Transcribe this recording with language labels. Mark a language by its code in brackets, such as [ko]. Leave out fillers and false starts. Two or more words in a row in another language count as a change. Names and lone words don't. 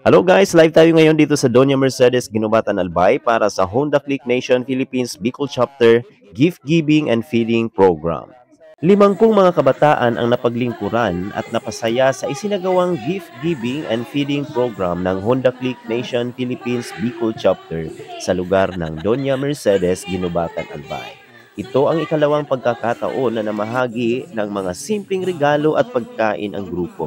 [en] Hello guys, [tl] live tayo ngayon dito sa Doña Mercedes Ginubatan Albay para sa Honda Click Nation Philippines Bicol Chapter Gift Giving and Feeding Program. 50 mga kabataan ang napaglingkuran at napasaya sa isinagawang Gift Giving and Feeding Program ng Honda Click Nation Philippines Bicol Chapter sa lugar ng Doña Mercedes Ginubatan Albay. Ito ang ikalawang pagkakataon na namahagi ng mga simpleng regalo at pagkain ang grupo.